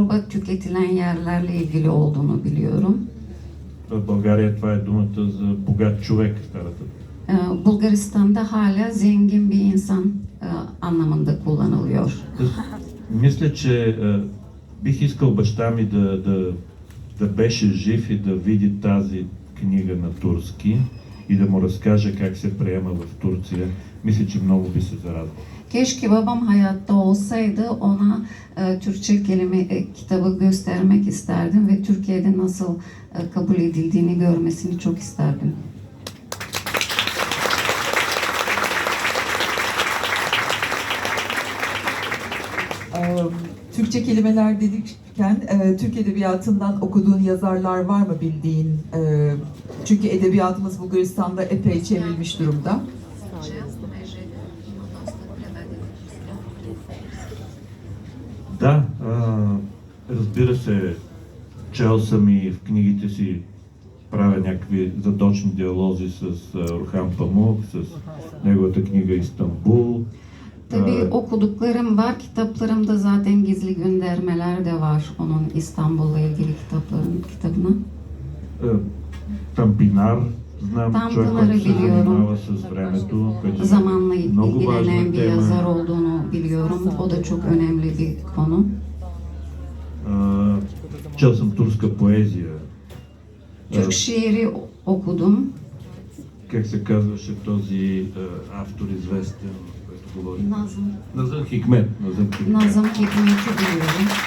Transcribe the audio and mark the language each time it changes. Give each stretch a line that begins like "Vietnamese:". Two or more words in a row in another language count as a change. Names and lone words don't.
Turkish: kebap tüketilen yerlerle ilgili olduğunu biliyorum.
Bulgarian: В България това е думата за богат човек, старата.
Turkish: Bulgaristan'da hala zengin bir insan anlamında kullanılıyor.
Bulgarian: Мисля, че бих искал баща ми да беше жив и да види тази книга на турски и да му разкаже как се приема в Турция. Мисля, че много би се зарадвал.
Turkish: Keşke babam hayatta olsaydı, ona Türkçe kitabı göstermek isterdim ve Türkiye'de nasıl kabul edildiğini görmesini çok isterdim. Türkçe kelimeler dedikten Türk Edebiyatı'ndan okuduğun yazarlar var mı bildiğin? Çünkü edebiyatımız Bulgaristan'da epey çevrilmiş durumda.
Bulgarian: Да, разбира се, чел съм и в книгите си правя някакви задочни диалози с Орхан Памук, с неговата книга Истанбул.
Turkish: Tabii okuduklarım var, kitaplarımda zaten gizli göndermeler de var onun İstanbul'la ilgili kitabına.
Bulgarian: Тампинар, знам човек,
Turkish: Танпинар'ı
Bulgarian: който се
Turkish: biliyorum.
Bulgarian: занимава с времето, който е
Turkish: Zamanla
Bulgarian: много
Turkish: ilgilenen
Bulgarian: важна
Turkish: bir yazar
Bulgarian: тема.
Turkish: olduğunu biliyorum. O da çok önemli bir konu.
Bulgarian: Чел съм турска поезия.
Turkish: Türk şiiri okudum.
Bulgarian: Как се казваше този автор известен, който говори? Nazım. Назъм Хикмет. Назъм Хикмет.
Turkish: Nazım Hikmet'i biliyorum.